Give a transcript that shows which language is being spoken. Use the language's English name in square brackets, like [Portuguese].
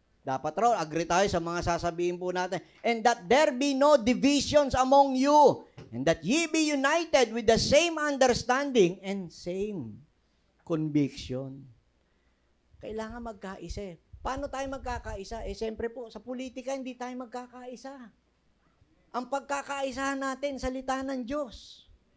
[Filipino] Dapat raw, agree tayo sa mga sasabihin po natin. [English] "And that there be no divisions among you, and that ye be united with the same understanding and same conviction." [Filipino] Kailangan magkaisa eh. Paano tayo magkakaisa? Siyempre po, sa politika, hindi tayo magkakaisa. Ang pagkakaisahan natin, salita ng Diyos.